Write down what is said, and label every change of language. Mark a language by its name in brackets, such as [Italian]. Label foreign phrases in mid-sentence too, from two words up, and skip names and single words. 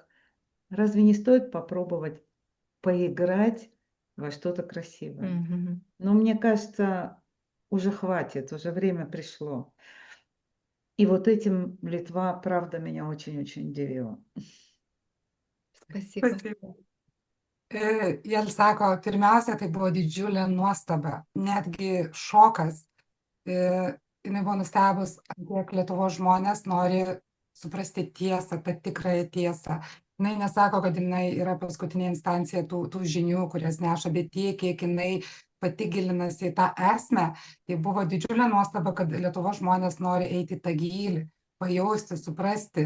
[Russian] Разве не стоит попробовать поиграть во что-то красивое? Мгм. Но мне кажется, уже хватит, уже время пришло. И вот этим Литва, правда, меня очень-очень удивила. Спасибо. Спасибо. [Lithuanian] Jel sako, pirmiausia, tai buvo didžiulė nuostaba, netgi šokas. Jinai buvo nustebus, ant kiek Lietuvos žmonės nori suprasti tiesą, tą tikrąją tiesą. Jinai nesako, kad jinai yra paskutinė instancija tų žinių, kurias neša, bet tiek, kiek jinai pati gilinasi į tą esmę, tai buvo didžiulė nuostaba, kad Lietuvos žmonės nori eiti į tą gylį, pajausti, suprasti.